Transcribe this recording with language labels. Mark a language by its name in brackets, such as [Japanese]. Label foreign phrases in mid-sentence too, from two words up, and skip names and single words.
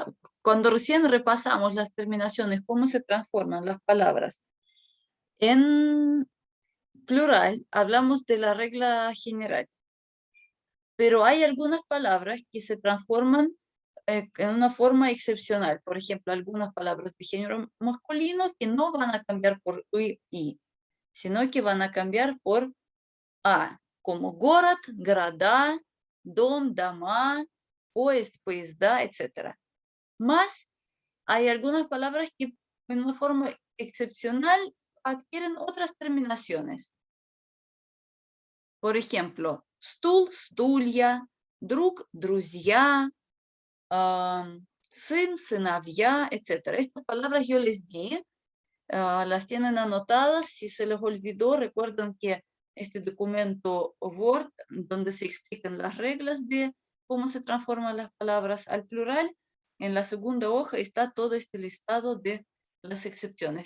[Spanish] Cuando recién repasamos las terminaciones, cómo se transforman las palabras en plural, hablamos de la regla general. Pero hay algunas palabras que se transforman en una forma excepcional. Por ejemplo, algunas palabras de género masculino que no van a cambiar por y, sino que van a cambiar por a, como [Russian] город, города, дом, дома, поезд, поезда, [Spanish] etc. Más, hay algunas palabras que en una forma excepcional adquieren otras terminaciones. Por ejemplo, [Russian] стул, стулья, друг, друзья, сын, сыновья, [Spanish] etc. Estas palabras yo les di, las tienen anotadas. Si se les olvidó, recuerden que este documento Word, donde se explican las reglas de cómo se transforman las palabras al plural, en la segunda hoja está todo este listado de las excepciones.